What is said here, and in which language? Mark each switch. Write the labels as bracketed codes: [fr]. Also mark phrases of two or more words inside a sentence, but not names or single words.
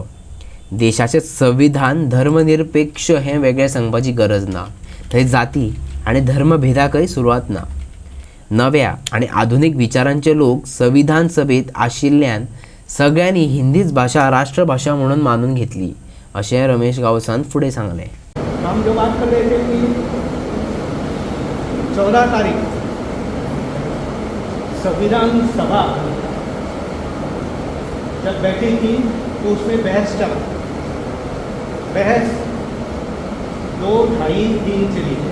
[kok] देशाचे संविधान धर्मनिरपेक्ष हें वेगळें सांगपाची गरज ना। थंय जाती आनी धर्मभेदाकय सुरवात ना। नव्या आनी आधुनीक विचारांचे लोक संविधान सभेत आशिल्ल्यान सगळ्यांनी हिंदीच भाषा राष्ट्रभाषा म्हणून मानून घेतली, अशें रमेश गांवसान फुडें सांगलें। [hi] हम जो बात कर रहे थे कि 14 तारीख संविधान सभा जब बैठी थी तो उसमें बहस चला। बहस 2-2.5 दिन चली।